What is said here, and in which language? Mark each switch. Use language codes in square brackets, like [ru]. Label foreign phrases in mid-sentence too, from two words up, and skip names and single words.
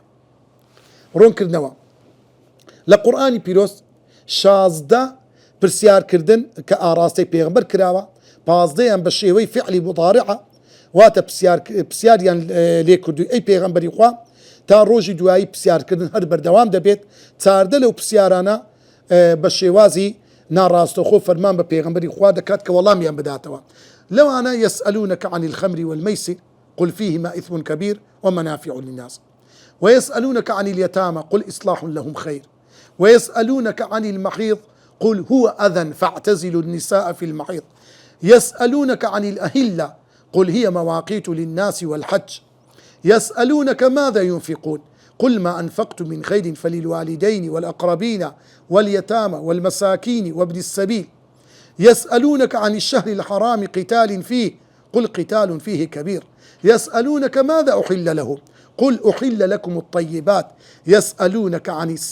[ckb] ڕوونکردنەوە لە قورئانی پیرۆز 16 پرسیارکردن کە ئاراستەی پێغەمبەر کراوە 15 بە شێوەی فعلی مضارعە واتە پرسیاریان لێ کردووی ئەی پێغەمبەری خوا تا ڕۆژی دوایی پرسیارکردن هەر بەردەوام دەبێت 14 لەو پرسیارانە بە شێوازی ناڕاستەوخۆ فەرمان بە پێغەمبەری خوا دەکات کە وەڵامیان بداتەوە. [ar] لەوانە يسألونك عن الخمر والميسر قل فيهما إثم كبير ومنافع للناس ويسألونك عن اليتامى قل إصلاح لهم خير ويسألونك عن المحيض قل هو أذى فاعتزلوا النساء في المحيض يسألونك عن الأهلة قل هي مواقيت للناس والحج يسألونك ماذا ينفقون قل ما أنفقتم من خير فللوالدين والأقربين واليتامى والمساكين وابن السبيل يسألونك عن الشهر الحرام قتال فيه قل قتال فيه كبير يسألونك ماذا أحل لهم قل أحل لكم الطيبات يسألونك عن